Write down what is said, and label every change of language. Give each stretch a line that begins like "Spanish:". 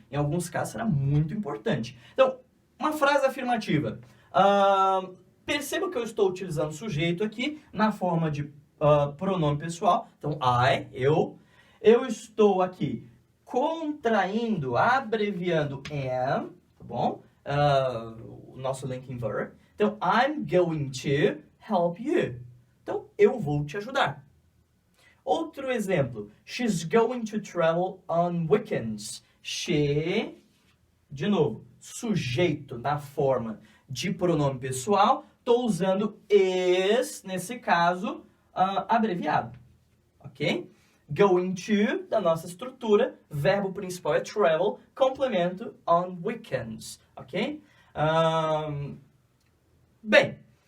Portuguese: Em alguns casos será muito importante. Então, uma frase afirmativa. Perceba que eu estou utilizando sujeito aqui na forma de pronome pessoal. Então, eu estou aqui contraindo, abreviando am, tá bom? O nosso linking verb. Então,
English: I'm going to help you.
Portuguese: Então, eu vou te ajudar. Outro exemplo.
English: She's going to travel on weekends.
Portuguese: She, de novo, sujeito na forma de pronome pessoal. Estou usando is, nesse caso, abreviado. Ok? Going to, da nossa estrutura, verbo principal é travel, complemento on weekends. Ok? Bem,